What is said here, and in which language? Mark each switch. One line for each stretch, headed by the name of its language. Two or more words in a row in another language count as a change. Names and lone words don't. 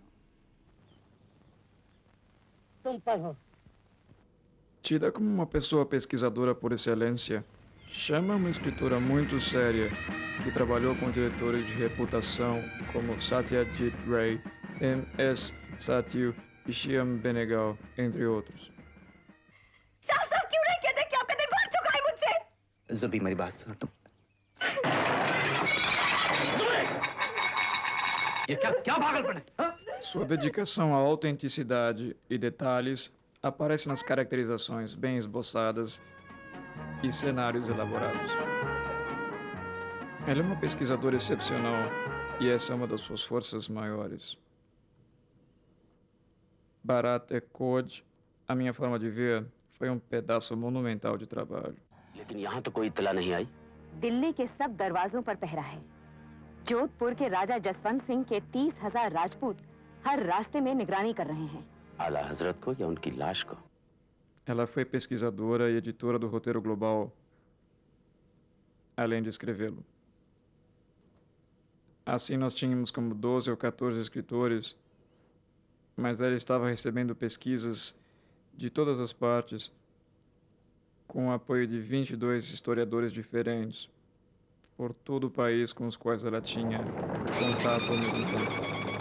Portuguese: Tida como uma pessoa pesquisadora por excelência, Shyama é uma escritora muito séria que trabalhou com diretores de reputação como Satyajit Ray, M.S. Satyu e Shyam Benegal, entre outros.
Hindi: साफ साफ क्यों नहीं कहते कि आपका दिल भर चुका है मुझसे? जुबी मेरी बात सुनो तुम। ये क्या पागलपन है?
Portuguese: Sua dedicação à autenticidade e detalhes aparece nas caracterizações bem esboçadas e cenários elaborados. Ela é uma pesquisadora excepcional e essa é uma das suas forças maiores. Bharat e Code, a minha forma de ver, foi um pedaço monumental de trabalho.
Hindi: लेकिन यहाँ तो कोई इत्तला नहीं आई। दिल्ली के सब दरवाजों पर पहरा है। जोधपुर के राजा जसवंत सिंह के 30,000 राजपूत हर रास्ते में निगरानी कर रहे हैं। आला हजरत को या उनकी लाश को?
Portuguese: Ela foi pesquisadora e editora do roteiro global, além de escrevê-lo. Assim, nós tínhamos como 12 ou 14 escritores, mas ela estava recebendo pesquisas de todas as partes, com o apoio de 22 historiadores diferentes, por todo o país com os quais ela tinha contato ao mesmo tempo.